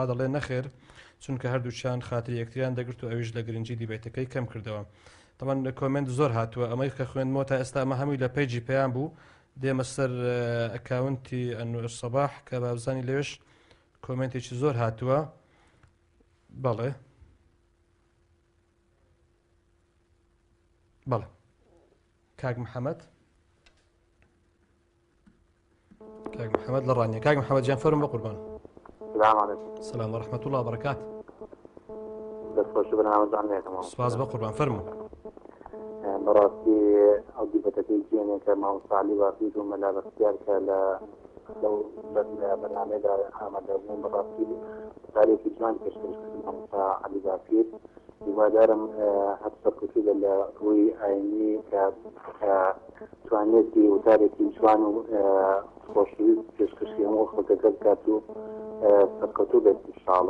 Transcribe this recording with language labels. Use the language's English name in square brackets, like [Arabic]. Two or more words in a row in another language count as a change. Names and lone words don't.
[Central Kurdish] دەڵێ نەخێر چونکە هەردووچیان خاتری یەکتریان دەگرت و ئەویش لە گرنگی دیبێتەکەی کەم کردەوە تەمان کۆمنت زۆر هاتووە ئەمەی کە خوێندمەوە تا ئێستا ئەمە هەمووی لە پەیجی پێیان بوو دێمە سەر ئەکاونتی ئەنوەر سەباح کە بابزانی لێوێش کۆمنتێکی زۆر هاتووە بەڵێ بەڵێ کاک محەممەد لە ڕانیە کاک محەممەد جیان فەرم بە قوربان [Arabic] سلام ورحمة الله وبركاته [Central Kurdish] دەستخۆشی بەنامەتان سپاس بە قوربان فەرموو بەڕاستی ئەو دیبەتەکەی جێنێکە مامۆستا عەلی باپیر و مەلا بەختیار کە لەو بەرنامەیەدا ئامادەبوون بەڕاستی تارێکی جوان پێشکەش کردن مامۆستا عەلی باپیر هیوادارم هەر سەرکەوتوو بە لە ڕووی ئاینی کە توانێتی وتارێکی جوان و خۆشەویست پێشکەشی هەموو خەڵکەکە بکات و سەرکەوتوو بێت ئینشاءڵڵا